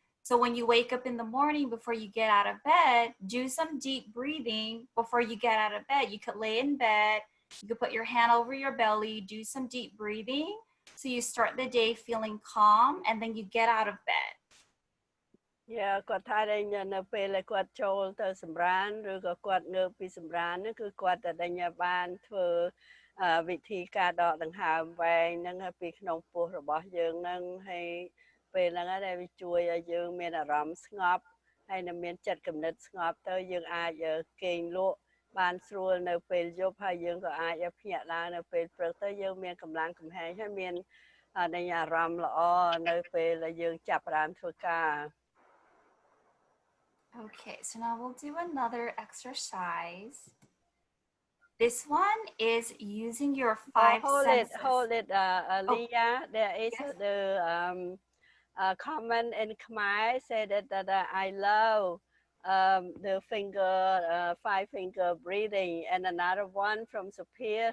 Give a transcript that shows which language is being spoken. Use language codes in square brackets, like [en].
[en] So when you wake up in the morning before you get out of bed, do some deep breathing before you get out of bed. You could lay in bed, you could put your hand over your belly, do some deep breathing. So you start the day feeling calm and then you get out of bed. Yeah, [km] គាត់ថានៅពេលដែលគាត់ចូលទៅសម្រានឬក៏គាត់ងើបពីសម្រានហ្នឹងគឺគាត់តែបានធ្វើវិធីការដកដង្ហើមវែងហ្នឹងពីក្នុងពោះរបស់យើងហ្នឹងហើយពេលហ្នឹងដែលវាជួយឲ្យយើងមានអារម្មណ៍ស្ងប់ហើយនឹងមានចិត្តគំនិតស្ងប់ទៅយើងអាចគេងលក់បានស្រួលនៅពេលយប់ហើយយើងក៏អាចភ្ញាក់ឡើងនៅពេលព្រឹកទៅយើងមានកម្លាំងកំហែងហើយមានអារម្មណ៍ល្អនៅពេលដែលយើងចាប់ផ្ដើមធ្វើការ [en] Okay, so now we'll do another exercise. This one is using your five senses. Hold it, Leah. There is the comment in Khmer say that I love the finger, five finger breathing, and another one from Sophia.